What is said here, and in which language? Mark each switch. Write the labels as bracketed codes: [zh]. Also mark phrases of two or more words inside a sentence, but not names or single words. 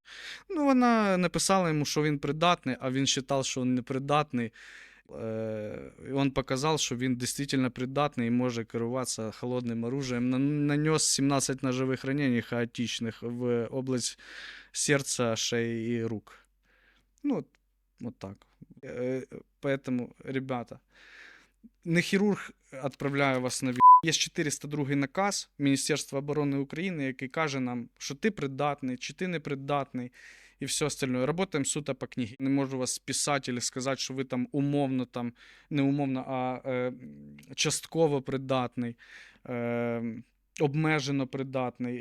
[uk] Ну, вона написала йому, що він придатний, а він вважав, що він непридатний. І він показав, що він дійсно придатний і може керуватися холодним оружием. Нанес 17 ножових ранений хаотичних в область серця, шеї і рук. Ну, [ru] вот так. Поэтому, ребята, [uk] не хірург відправляє вас на війну. Є 402 наказ Міністерства оборони України, який каже нам, що ти придатний, чи ти не придатний, і [ru] все остальное. [uk] Работаємо суто по книгі. Не можу вас списати або сказати, що ви там умовно, там, не умовно, а частково придатний, обмежено придатний.